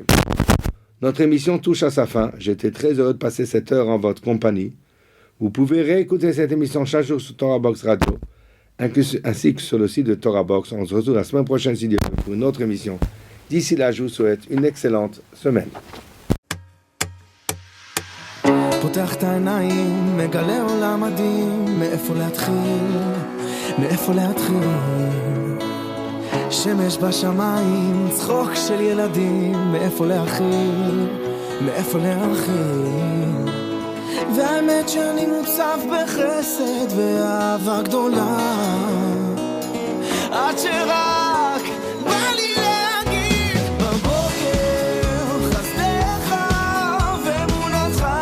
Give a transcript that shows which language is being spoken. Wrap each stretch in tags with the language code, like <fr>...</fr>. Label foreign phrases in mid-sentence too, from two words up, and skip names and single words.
<fr>Notre émission touche à sa fin. J'étais très heureux de passer cette heure en votre compagnie. Vous pouvez réécouter cette émission chaque jour sur Torah Box Radio ainsi que sur le site de Torah Box. On se retrouve la semaine prochaine si Dieu veut pour une autre émission. D'ici là, je vous souhaite une excellente semaine.</fr> <he>פותח את העיניים, מגלה עולם מדהים, מאיפה להתחיל, שמש בשמיים, צחוק של ילדים, מאיפה להתחיל, והאמת שאני מוצף בחסד ואהבה גדולה, עד שרק בא לי להגיד בבוקר חסדך ואמונתך</he>